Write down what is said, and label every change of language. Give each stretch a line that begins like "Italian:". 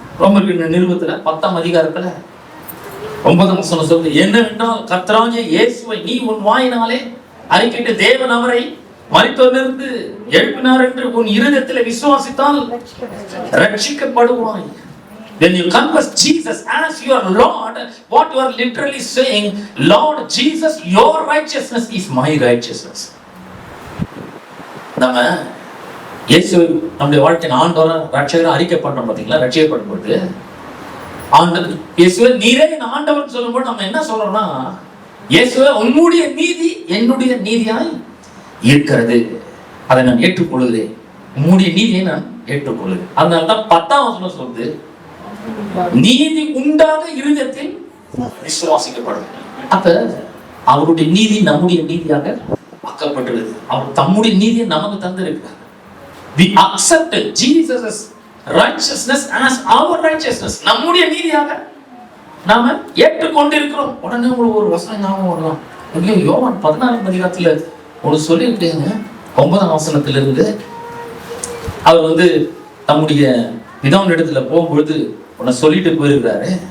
Tamil: ரோமர்கள் நிருபத்துல 10ஆம் அதிகாரத்துல 9ஆம் வசனம் சொல்லுது, என்னவென்றால் கர்த்தராகிய இயேசுவை நீ உன் வாயினாலே அறிக்கையிட்டு தேவன் அவரை மரித்தோரிலிருந்து எழுப்பினார் என்று உன் இருதயத்தில் விசுவாசித்தால் ரட்சிக்கப்படுவாய்.
English: When you confess Jesus as your Lord, what you are literally saying, Lord Jesus, your righteousness is my righteousness.
Tamil: நம்ம இயேசுவை நம்முடைய வாழ்க்கையின் ஆண்டவரா ரட்சகரா அறிக்கை பண்றோம் பாத்தீங்களா? ரட்சிக்கப்படும் போது ஆண்டவர் இயேசுவை நீரே என் ஆண்டவர் சொல்லும்போது நம்ம என்ன சொல்றோம்னா, இயேசுவை உன்னுடைய நீதி என்னுடைய நீதியாய் இருக்கிறது, அதை நான் ஏற்றுக்கொள்கிறேன். உன்னுடைய நீதியை நான் ஏற்றுக்கொள்கிறேன். அதனால்தான் 10ஆம் வசனம் சொல்லுது, நீதி உண்டாக இருதயத்தில் விசுவாசிக்கப்படும். அப்ப அவருடைய நீதி நம்முடைய நீதியாக ஆக்கப்பட்டுள்ளது. அவர் தம்முடைய நீதியை நமக்கு தந்திருக்கிறார்.
English: We accept Jesus' righteousness as our righteousness.
Tamil: நம்முடைய நீதியாக நாம ஏற்றுக்கொண்டிருக்கிறோம். உடனே உங்களுக்கு ஒரு வசனம் ஞாபகம் வரலாம். ஐயோ, யோவான் 14ஆம் அதிகாரத்துல ஒரு சொல்லியிருக்கேங்க. 9ஆம் வசனத்திலிருந்து அவர் தம்முடைய பிதாவின் இடத்துல போகும்பொழுது உன்னை சொல்லிட்டு போயிருக்கிறாரு.